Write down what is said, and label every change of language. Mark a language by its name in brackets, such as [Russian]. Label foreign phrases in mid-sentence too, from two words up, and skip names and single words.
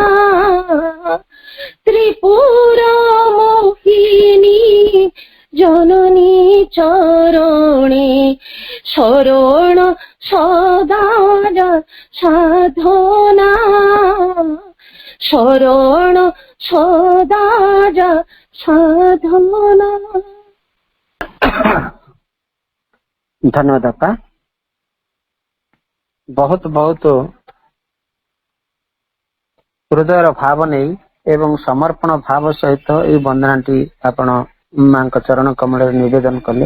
[Bangla] ত্রিপুরা মোহিনী জননী চরণে শরণ সদা সাধনা শরণ সদা সাধনা। [Odia] ଧନ୍ୟବାଦ ବାପା। ବହୁତ ବହୁତ ହୃଦୟର ଭାବ ନେଇ ଏବଂ ସମର୍ପଣ ଭାବ ସହିତ ଏହି ବନ୍ଦନାଟି ଆପଣ ମାଙ୍କ ଚରଣ କମଳରେ ନିବେଦନ କଲେ।